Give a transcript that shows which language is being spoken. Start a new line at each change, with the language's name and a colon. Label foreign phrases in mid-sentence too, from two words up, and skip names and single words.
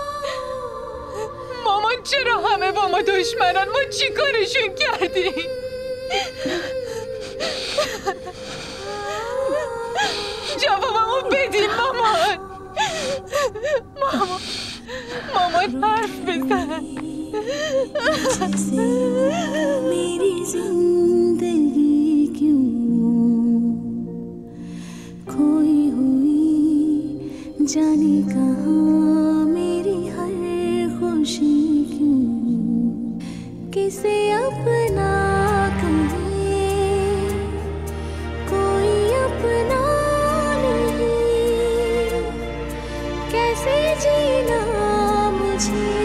Persian: مامان چرا همه با ما دشمنن؟ ما چی کارشون کردیم؟ جوابمو بدین مامان. مامان حرف بزن.
Hindi: मेरी जिंदगी क्यों खोई हुई जाने कहाँ मेरी हर खुशी क्यों किसे अपना कहे कोई अपना नहीं कैसे जीना मुझे